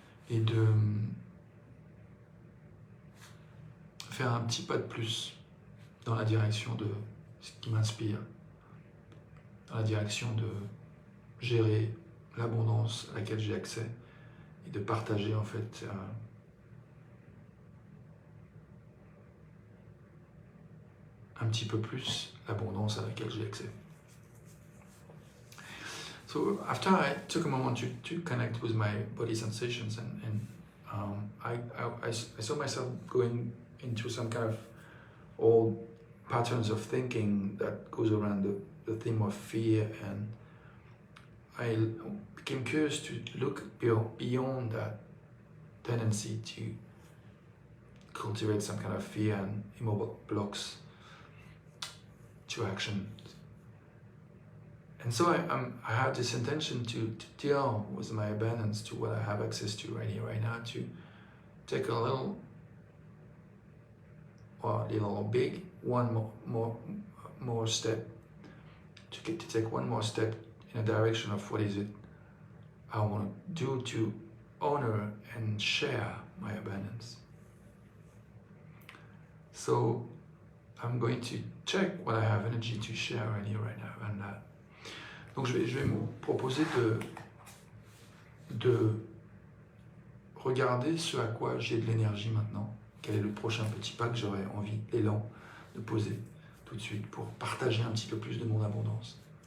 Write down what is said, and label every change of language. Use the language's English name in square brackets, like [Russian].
[French] Et de faire un petit pas de plus dans la direction de ce qui m'inspire, dans la direction de gérer l'abondance à laquelle j'ai accès et de partager en fait un petit peu plus l'abondance à laquelle j'ai accès. [English] So after I took a moment to connect with my body sensations and I saw myself going into some kind of old patterns of thinking that goes around the theme of fear, and I became curious to look beyond that tendency to cultivate some kind of fear and immobile blocks to action. And so I had this intention to deal with my abundance, to what I have access to right here, right now, to take a little or little or big, one more step, to take one more step in a direction of what is it I want to do to honor and share my abundance. So I'm going to check what I have energy to share right here, right now, and that. [French] Donc je vais me proposer de regarder ce à quoi j'ai de l'énergie maintenant. Quel est le prochain petit pas que j'aurais envie, l'élan, de poser tout de suite pour partager un petit peu plus de mon abondance.